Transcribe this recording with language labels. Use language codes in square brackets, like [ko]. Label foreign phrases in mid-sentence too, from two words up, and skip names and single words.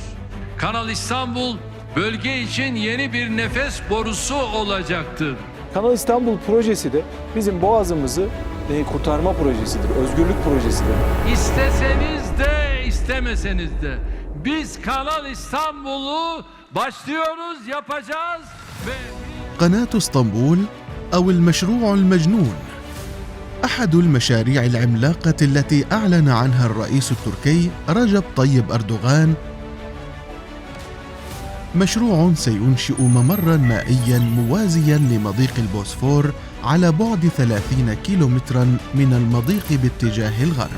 [tr] Kanal İstanbul bölge için yeni bir nefes borusu olacaktır. Kanal İstanbul projesi de bizim boğazımızı kurtarma projesidir, özgürlük projesidir. İsteseniz de istemeseniz de biz Kanal İstanbul'u başlıyoruz, yapacağız ve [ar] قناة اسطنبول أو المشروع المجنون أحد المشاريع العملاقة التي أعلن عنها الرئيس التركي رجب طيب أردوغان. مشروع سينشئ ممراً مائياً موازياً لمضيق البوسفور على بعد 30 كيلومتراً من المضيق باتجاه الغرب.